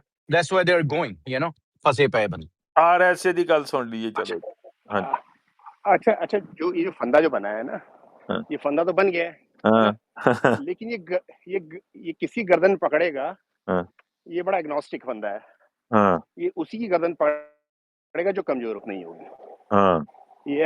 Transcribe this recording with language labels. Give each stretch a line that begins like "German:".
English: That's why they're going, you know,
Punjabi: ਫਸੇ ਪਏ ਬੰਦੇ। RSA ਦੀ ਗੱਲ ਸੁਣ ਲਈਏ, ਚਲੋ।
Hindi: अच्छा, जो ये फंदा जो बनाया है ना, ये फंदा तो बन गया है, लेकिन ये किसी गर्दन पकड़ेगा, ये बड़ा एग्नोस्टिक फंदा है, ये उसी की गर्दन पकड़ेगा जो कमजोर नहीं होगी।